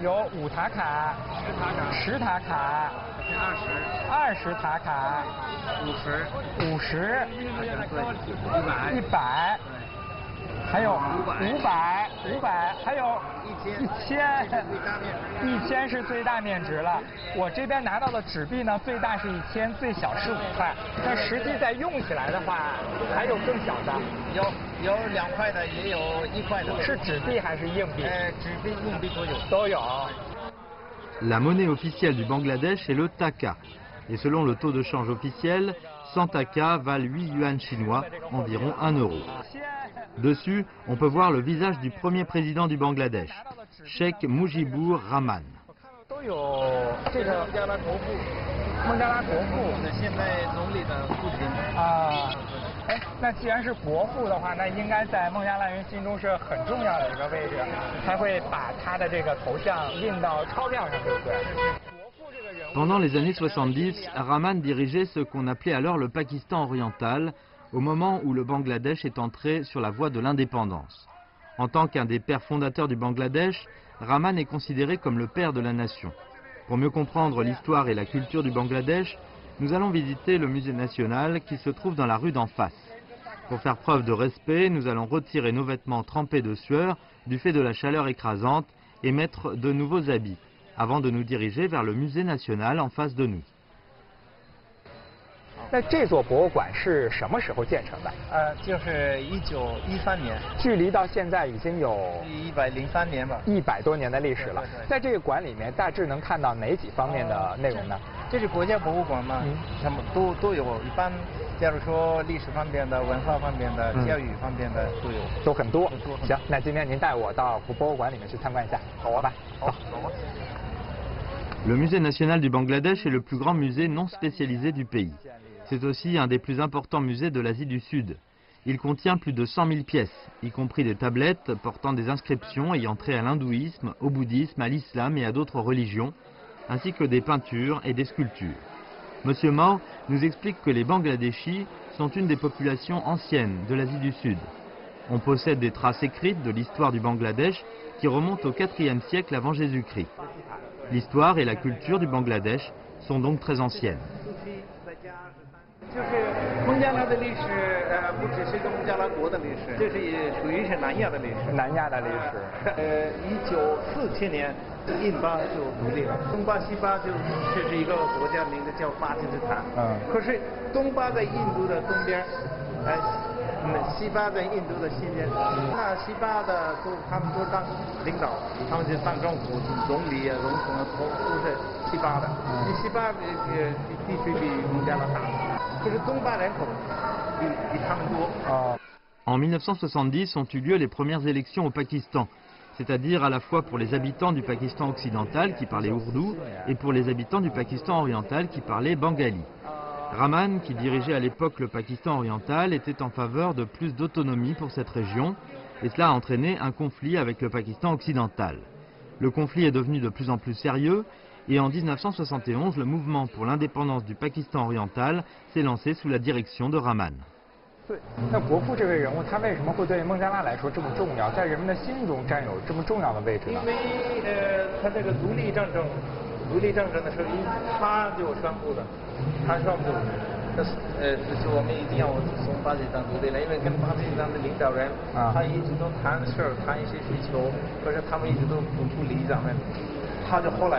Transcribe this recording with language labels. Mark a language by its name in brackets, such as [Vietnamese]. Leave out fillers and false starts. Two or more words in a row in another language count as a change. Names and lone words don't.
[Chinese] 有5塔卡、10塔卡、20塔卡、50、100，还有500，还有1000是最大面值了。我这边拿到的纸币呢，最大是1000，最小是5块。但实际在用起来的话，还有更小的，有2块的，也有1块的。是纸币还是硬币？纸币、硬币都有。 [French] La monnaie officielle du Bangladesh est le taka. Et selon le taux de change officiel, 100 taka valent 8 yuan chinois, environ 1 euro. Dessus, on peut voir le visage du premier président du Bangladesh, Sheikh Mujibur Rahman. [Chinese] 都有这个孟加拉国父，现在总理的父亲啊。哎，那既然是国父的话，那应该在孟加拉人心中是很重要的一个位置，才会把他的这个头像印到钞票上，对不对？国父这个人 [French] Pendant les années 70, Rahman dirigeait ce qu'on appelait alors le Pakistan oriental, au moment où le Bangladesh est entré sur la voie de l'indépendance. En tant qu'un des pères fondateurs du Bangladesh, Rahman est considéré comme le père de la nation. Pour mieux comprendre l'histoire et la culture du Bangladesh, nous allons visiter le musée national qui se trouve dans la rue d'en face. Pour faire preuve de respect, nous allons retirer nos vêtements trempés de sueur du fait de la chaleur écrasante et mettre de nouveaux habits, avant de nous diriger vers le musée national en face de nous. [Chinese] 那这座博物馆是什么时候建成的？就是1913年，距离到现在已经有 103年吧。 100多年的历史了。在这个馆里面，大致能看到哪几方面的内容呢？这是国家博物馆嘛，他们都有。一般，假如说历史方面的、文化方面的、教育方面的都有，都很多。行，那今天您带我到博物馆里面去参观一下，好吧？走。 [French] Le musée national du Bangladesh est le plus grand musée non spécialisé du pays. C'est aussi un des plus importants musées de l'Asie du Sud. Il contient plus de 100 000 pièces, y compris des tablettes portant des inscriptions ayant trait à l'hindouisme, au bouddhisme, à l'islam et à d'autres religions, ainsi que des peintures et des sculptures. Monsieur Mao nous explique que les Bangladeshis sont une des populations anciennes de l'Asie du Sud. On possède des traces écrites de l'histoire du Bangladesh qui remontent au IVe siècle avant Jésus-Christ. L'histoire et la culture du Bangladesh sont donc très anciennes. [Chinese] 就是孟加拉的历史，不只是个孟加拉国的历史，这是也属于是南亚的历史。南亚的历史。 1947年，印巴就独立了。东巴、西巴这是一个国家，名字叫巴基斯坦。可是东巴在印度的东边，西巴在印度的西边。那西巴的他们都当领导，他们就当政府总理啊、总统啊，都是西巴的。西巴地区比孟加拉大。 [French] En 1970 ont eu lieu les premières élections au Pakistan, c'est-à-dire à la fois pour les habitants du Pakistan occidental qui parlaient ourdou et pour les habitants du Pakistan oriental qui parlaient bengali. Rahman, qui dirigeait à l'époque le Pakistan oriental, était en faveur de plus d'autonomie pour cette région et cela a entraîné un conflit avec le Pakistan occidental. Le conflit est devenu de plus en plus sérieux et en 1971, le mouvement pour l'indépendance du Pakistan oriental s'est lancé sous la direction de Rahman. [Chinese] 对，那国父这位人物，他为什么会对孟加拉来说这么重要，在人们的心中占有这么重要的位置呢？因为他这个独立战争的时候，他就宣布的，他宣布，就是我们一定要从巴基斯坦独立了，因为跟巴基斯坦的领导人，他一直都谈事儿，谈一些需求，可是他们一直都不理咱们，他就后来。